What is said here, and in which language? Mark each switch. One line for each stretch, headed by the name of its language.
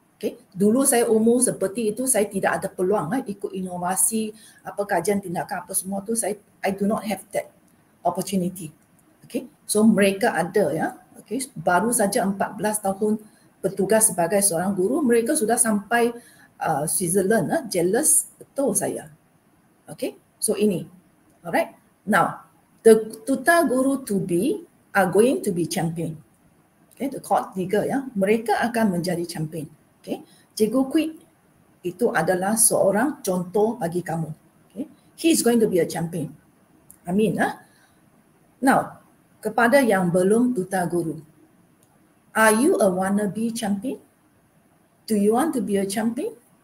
Malay: Okay, dulu saya umur seperti itu, saya tidak ada peluang ikut inovasi, apa kajian tindakan apa semua tu,
English: I do not have that opportunity.
Malay: Okay, so mereka ada ya. Okay, baru saja 14 tahun bertugas sebagai seorang guru, mereka sudah sampai Switzerland. Jealous betul saya. Okay, so ini. Alright.
English: Now, the tuta guru to be are going to be champion.
Malay: Okay, the cohort 3 ya, mereka akan menjadi champion. Okay, Cikgu Quick itu adalah seorang contoh bagi kamu.
English: Okay, he is going to be a champion. Amin. Now,
Malay: kepada yang belum tuta guru,
English: are you a wannabe champion? Do you want to be a champion?